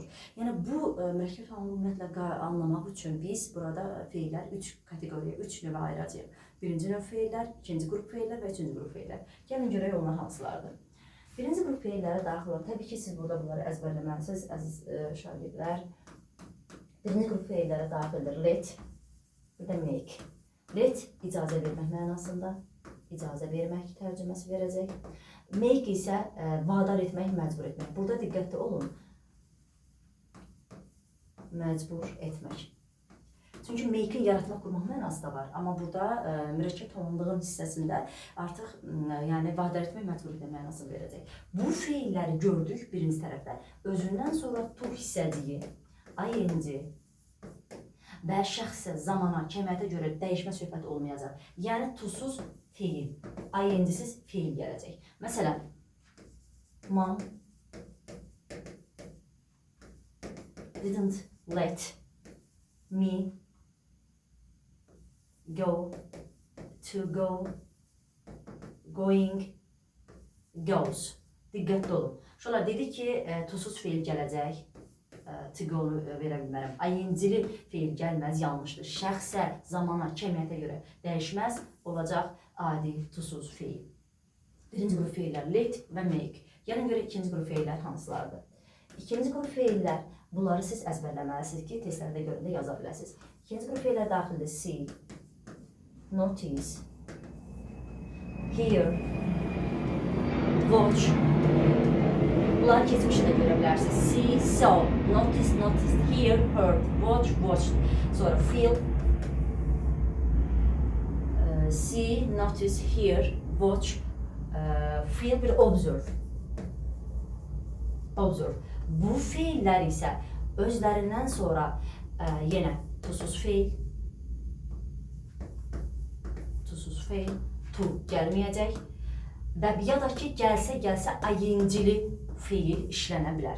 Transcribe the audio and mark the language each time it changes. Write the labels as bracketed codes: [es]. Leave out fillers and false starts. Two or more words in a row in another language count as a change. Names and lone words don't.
[az] Yəni bu mürəkkəb tamamlıq ümumiyyətlə anlamaq üçün biz burada feillər üç kateqoriyaya, üç növə ayıracağıq. Birinci növ feillər, ikinci qrup feillər və üçüncü qrup feillər. Gəlin görək onlar hansılardır. Birinci qrup feillərə daxil olan, təbii ki siz burada bunları əzbərləməlisiniz əziz şagirdlər. Birinci qrup feillərə daxildir let, bir də make. Let icazə vermək mənasında. İcazə vermək tərcüməsi verəcək. Make isə vadar etmək, məcbur etmək. Burada diqqətli olun. Məcbur etmək. Çünki make-in yaratmaq, qurmaq mənası da var. Amma burada mürəkkəb tamamlığın hissəsində artıq vadar etmək, məcbur etmək mənasını verəcək. Bu feilləri gördük birinci tərəfdə. Özündən sonra to hissəciyi, ing və şəxsə, zamana, kəmiyyətə görə dəyişmə söhbəti olmayacaq. Yəni tusuz feil, ing-siz feil gələcək. Məsələn, [en] mom didn't let me go, to go, going, goes. [az] Diqqətli olun. Şöyle dedi ki, tusuz feil gələcək. [en] To go- [az] nu verə bilmərəm. ing-li feil gəlməz, yanlışdır. Şəxsə, zamana, kəmiyyətə görə dəyişməz, olacaq adi, tusuz feil. Birinci qrup feillər let və make. Gəlin görə ikinci qrup feillər hansılardır? İkinci qrup feillər, bunları siz əzbərləməlisiniz ki, testlərdə görəndə yaza biləsiniz. İkinci qrup feillər daxildir [en] see, notice, hear, watch. [az] Bunları keçmişdə görə bilərsiniz. [en] See, saw, notice, noticed, hear, heard, watch, watched. Sonra feel, see, notice, hear, watch, feel, [az] bir observe. Observe. Bu feillər isə özlərindən sonra yenə tusuz feil, to gəlməyəcək və ya da ki, gəlsə ing-li feil işlənə bilər.